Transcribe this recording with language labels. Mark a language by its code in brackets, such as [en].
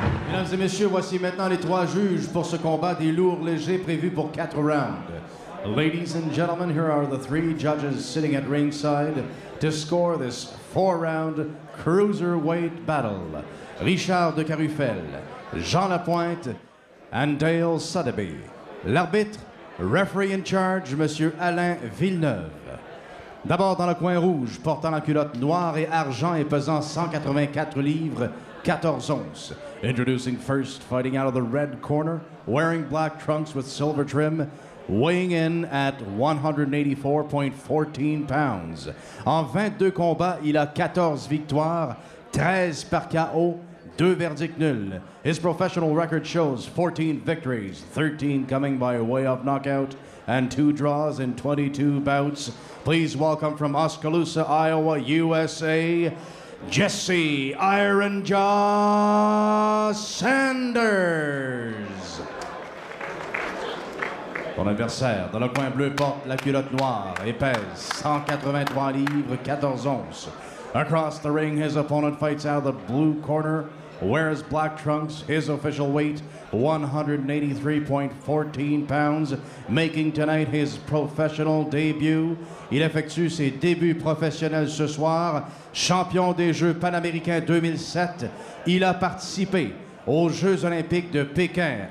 [fr] Mesdames et messieurs, voici maintenant les 3 juges pour ce combat des lourds légers prévu pour 4 rounds. [en] Ladies and gentlemen, here are the 3 judges sitting at ringside to score this 4-round cruiserweight battle. Richard de Carufel, Jean Lapointe, and Dale Sotheby. [fr] L'arbitre, [en] referee in charge, [fr] Monsieur Alain Villeneuve. D'abord dans le coin rouge, portant la culotte noire et argent et pesant 184 livres, 14 onces. [en] Introducing first, fighting out of the red corner, wearing black trunks with silver trim, weighing in at 184.14 pounds. [fr] En 22 combats, il a 14 victoires, 13 par KO, 2 verdicts nuls. [en] His professional record shows 14 victories, 13 coming by way of knockout, and 2 draws in 22 bouts. Please welcome from Oskaloosa, Iowa, USA, Jesse Iron Jaw Sanders. [fr] Ton adversaire, dans le coin bleu, porte la culotte noire et pèse 183 livres, 14 onces. [en] Across the ring, his opponent fights out of the blue corner, wears black trunks, his official weight, 183.14 pounds, making tonight his professional debut. [fr] Il effectue ses débuts professionnels ce soir. Champion des Jeux panaméricains 2007, il a participé aux Jeux olympiques de Pékin.